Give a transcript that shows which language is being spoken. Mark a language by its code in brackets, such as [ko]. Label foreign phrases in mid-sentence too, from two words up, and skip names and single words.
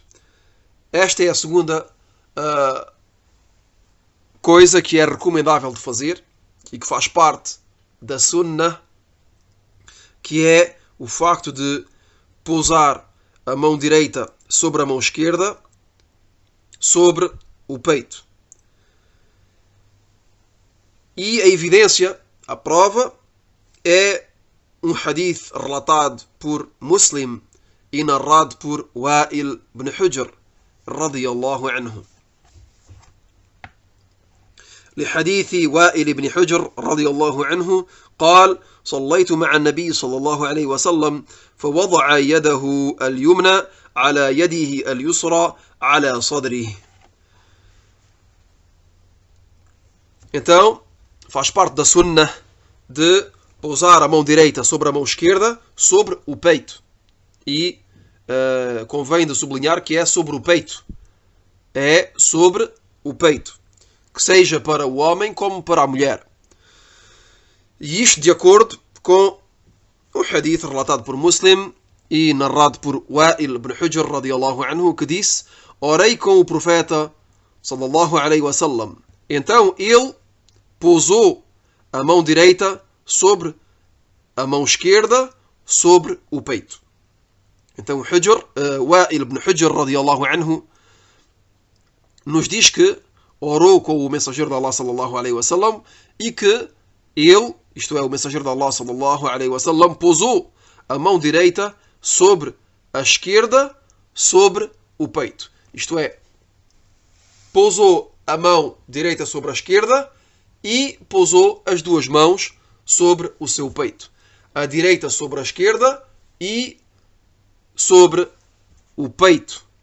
[pt] Esta é a segunda coisa que é recomendável de fazer e que faz parte da sunnah, que é o facto de pousar a mão direita sobre a mão esquerda sobre o peito. E a evidência, a prova, é um hadith relatado por Muslim e narrado por Wa'il ibn Hujr [ar] رضي الله عنه. لحديث وائل بن حجر رضي الله عنه قال: صليت مع النبي صلى الله عليه وسلم فوضع يده اليمنى على يده اليسرى على صدره. [pt] Então, faz parte da sunnah de pousar a mão direita sobre a mão esquerda sobre o peito. E convém de sublinhar que é sobre o peito. É sobre o peito. Que seja para o homem como para a mulher. E isto de acordo com o hadith relatado por Muslim e narrado por Wa'il ibn Hujr [ar] رضي الله عنه, [pt] que disse: orei com o profeta [ar] صلى الله عليه وسلم. [pt] Então ele pousou a mão direita sobre a mão esquerda sobre o peito. Então Wa'il ibn Hujr [ar] رضي الله عنه [pt] nos diz que orou com o mensageiro de Allah [ar] صلى الله عليه وسلم [pt] e que ele, isto é, o mensageiro de Allah [ar] صلى الله عليه وسلم, [pt] pousou a mão direita sobre a esquerda sobre o peito. Isto é, pousou a mão direita sobre a esquerda e pousou as duas mãos sobre o seu peito. A direita sobre a esquerda e sobre o peito.